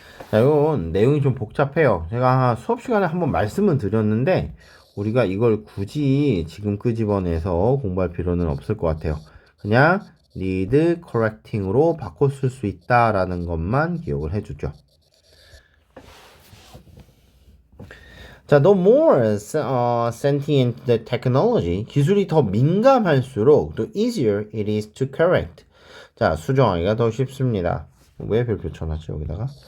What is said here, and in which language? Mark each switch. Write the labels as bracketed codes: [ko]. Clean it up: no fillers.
[ko] 자, 이건 내용이 좀 복잡해요. 제가 수업 시간에 한번 말씀은 드렸는데 우리가 이걸 굳이 지금 끄집어내서 공부할 필요는 없을 것 같아요. 그냥 [en] need correcting [ko] 으로 바꿔 쓸 수 있다라는 것만 기억을 해주죠. [en] 자, the more sentient the technology, [ko] 기술이 더 민감할수록 [en] the easier it is to correct. [ko] 자, 수정하기가 더 쉽습니다. 왜 별표 쳐놨지 여기다가?